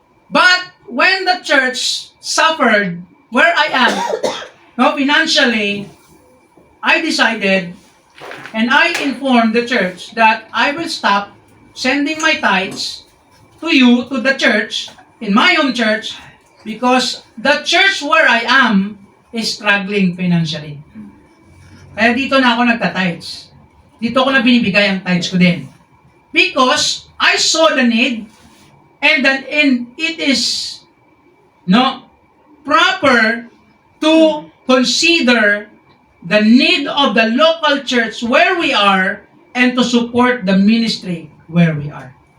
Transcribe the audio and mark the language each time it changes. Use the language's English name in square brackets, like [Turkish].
[English] But when the church suffered where I am, no, financially, I decided and I informed the church that I will stop sending my tithes to you, to the church, in my home church, because the church where I am is struggling financially. [Filipino] Kaya dito na ako nagta-tithes. Dito ko na binibigay ang tithes ko din. [English] Because I saw the need and it is proper to consider the need of the local church where we are and to support the ministry where we are.